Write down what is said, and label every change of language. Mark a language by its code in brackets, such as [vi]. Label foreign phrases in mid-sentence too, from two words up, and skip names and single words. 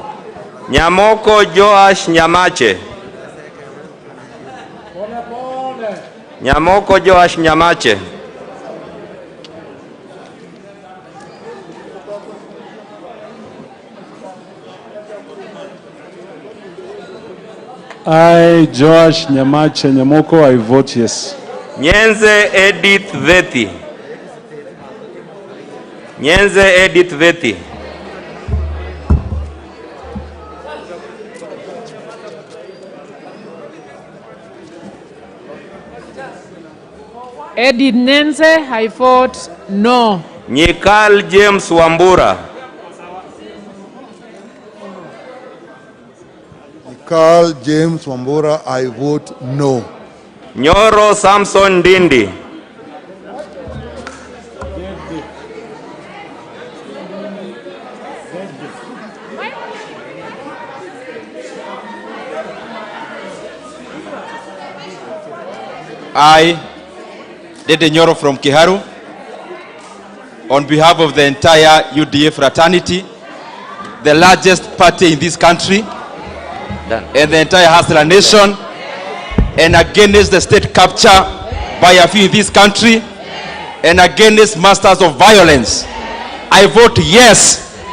[en] Nyamoko Joash Nyamache. Nyamoko Joash Nyamache. I, Joash Nyamache Nyamoko, I vote yes. Nyenze Edith Vethi. Nyenze Edith Vethi. Edith Nenze, I vote no. Nyikal James Wambura. Carl James Wambura, I vote no. Nyoro Samson Dindi. I, Dede Nyoro from Kiharu, on behalf of the entire UDA fraternity, the largest party in this country, and the entire Hasla nation, and against the state capture by a few in this country, and against masters of violence, I vote yes.